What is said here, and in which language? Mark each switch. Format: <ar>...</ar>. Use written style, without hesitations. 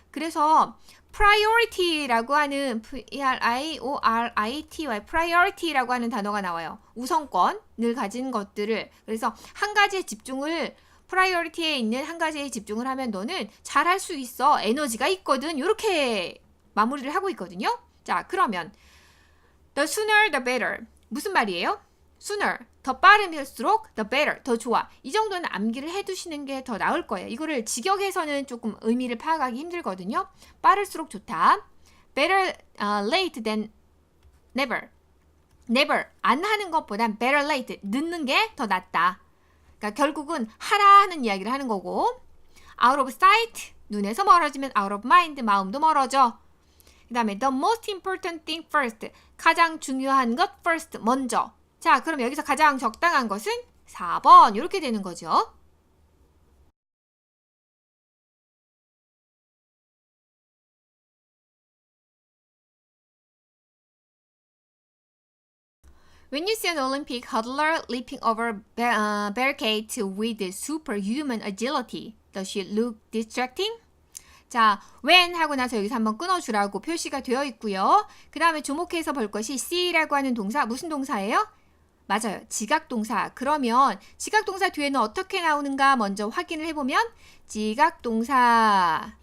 <ko>그래서 priority라고 하는 P-R-I-O-R-I-T-Y priority라고 하는 단어가 나와요. 우선권을 가진 것들을. 그래서 한 가지에 집중을 priority에 있는 한 가지에 집중을 하면 너는 잘할 수 있어. 에너지가 있거든. 이렇게 마무리를 하고 있거든요. 자, 그러면 the sooner the better. 무슨 말이에요? sooner. 더 빠르면일수록 the better. 더 좋아. 이 정도는 암기를 해두시는 게 더 나을 거예요. 이거를 직역해서는 조금 의미를 파악하기 힘들거든요. 빠를수록 좋다.</ko> <en>better late than never.</en> <ko>never. 안 하는 것보단 better late. 늦는 게 더 낫다. 그러니까 결국은 하라 하는 이야기를 하는 거고 out of sight. 눈에서 멀어지면 out of mind. 마음도 멀어져. 그 다음에 the most important thing first. 가장 중요한 것 first. 먼저. 자, 그럼 여기서 가장 적당한 것은 4번. 이렇게 되는 거죠.</ko> <en>When you see an Olympic hurdler leaping over barricades with superhuman agility, does it look distracting?</en> <ko>자, when 하고 나서 여기서 한번 끊어주라고 표시가 되어 있고요. 그 다음에 주목해서 볼 것이 see라고 하는 동사. 무슨 동사예요? 맞아요. 지각동사. 그러면 지각동사 뒤에는 어떻게 나오는가 먼저 확인을 해보면 지각동사.</ko>